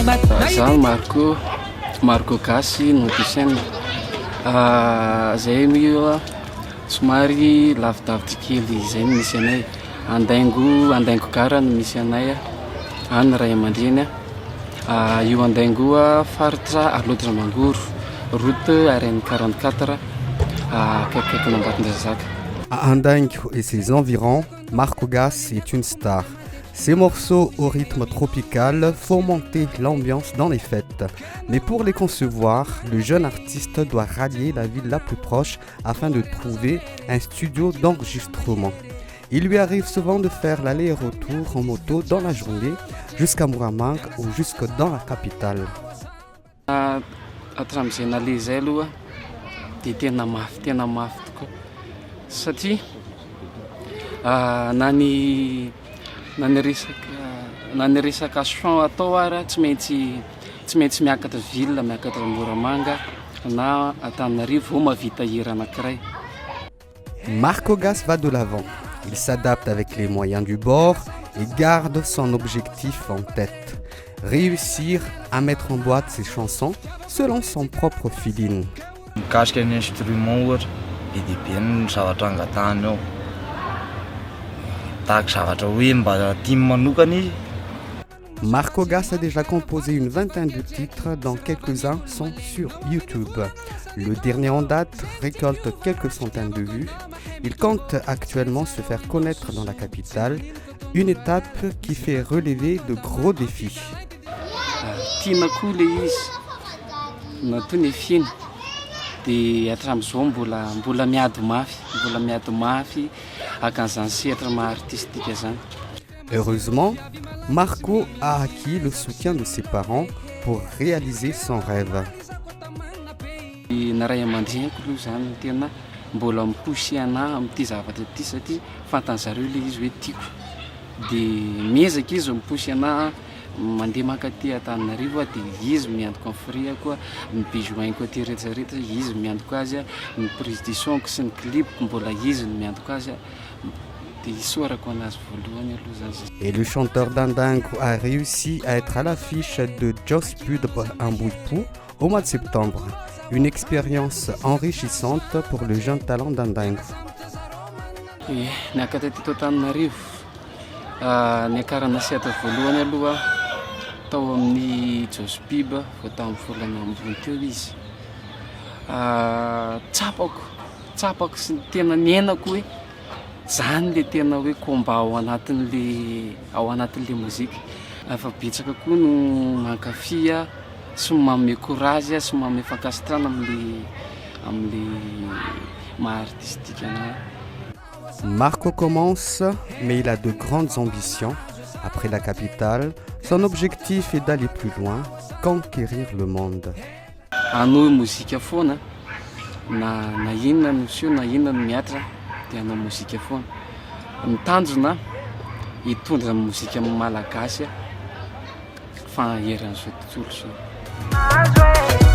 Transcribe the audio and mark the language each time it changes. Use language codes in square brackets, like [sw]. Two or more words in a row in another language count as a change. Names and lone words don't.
[mg] za Marco Gasy Notisen zay mio somary lavidavitra kely zay misy anay andaingo gara no misy anay any Ray Aman-dreny io andaingo faritra [fr] à l'autre [mg] Mangoro route RN 44 akaiky Ambatondrazaka. [fr] À Andaingo et ses environs, Marco Gasy est une star. Ces morceaux au rythme tropical font monter l'ambiance dans les fêtes. Mais pour les concevoir, le jeune artiste doit rallier la ville la plus proche afin de trouver un studio d'enregistrement. Il lui arrive souvent de faire l'aller-retour en moto dans la journée jusqu'à Moramang ou jusque dans la capitale. [mg] Tena mafy tokoa satria nany resaka chant atao ara tsy maintsy miakatra ville miakatra Moramanga na Antananarivo vao mavita hira anankiray. [fr] Marco Gasy va de l'avant. Il s'adapte avec les moyens du bord et garde son objectif en tête. Réussir à mettre en boîte ses chansons selon son propre feeling. [mg] Mikasika ny instrument ohatra be ny zavatra angatahany ao tahaka zavatra hoe mba tiany manokana izy. [fr] Marco Gasy a déjà composé une vingtaine de titres dont quelques-uns sont sur YouTube. Le dernier en date récolte quelques centaines de vues. Il compte actuellement se faire connaître dans la capitale, une étape qui fait relever de gros défis. [mg] Tianako le izy natony finy de atram'izao mbola miady mafy akan'izany sehatra maha-artistique zany. [fr] Heureusement, Marco a acquis le soutien de ses parents pour réaliser son rêve. [mg] Na Ray Aman-dreniko aloha zany tena mbola mipoussy anahy amin'ity zavatra ity satria fantan'zareo le izy hoe tiako de miezaka izy mipoussy anahy mandeha makaty Antananarivo de izy miantoko afriako mibejoainko aty rehetrarehetra izy miantoko azy ny [fr] prise du son [mg] sy ny clip mbola izy miantoko azy de isorako anazy voalohany aloha zany. [fr] Et le chanteur d'Andaingo a réussi à être à l'affiche de Joss Pud Ambouipou au mois de septembre. Une expérience enrichissante pour le jeune talent d'Andaingo. [mg] Niakatra teto Antananarivo niakarana sehatra voalohany aloha tao amin'ny Joss Pub vao tamin'ny volana ambony teo izy tsapako sy tena nienako hoe zany le tena hoe combat ao anatin'le mozika efa betsaka koa no mankafia sy manome courage sy manome fankasitrana amin'le maha-artistique anahy. [fr] Marco commence, mais il a de grandes ambitions. Après la capitale, son objectif est d'aller plus loin, conquérir le monde. [mg] Hanao mozika foana na inona no sio na inona no miatra dia hanao mozika foana. Ny tanjona hitondra mozika malagasy fa heran'izao tontolo zao.